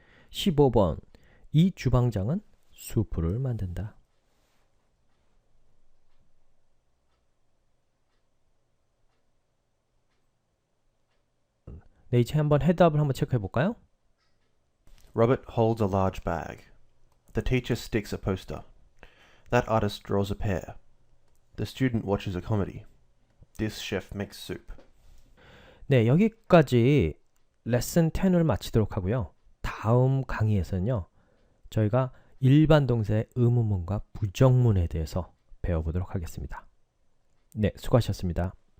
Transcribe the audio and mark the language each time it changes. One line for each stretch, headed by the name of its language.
Korean: 15번. 이 주방장은 수프를 만든다. 네, 이제 한번 헤드업을 한번 체크해 볼까요?
English: Robert holds a large bag. The teacher sticks a poster. That artist draws a pear. The student watches a comedy. This chef makes soup.
Korean: 네, 여기까지 레슨 10을 마치도록 하고요. 다음 강의에서는요. 저희가 일반 동사의 의문문과 부정문에 대해서 배워보도록 하겠습니다. 네, 수고하셨습니다.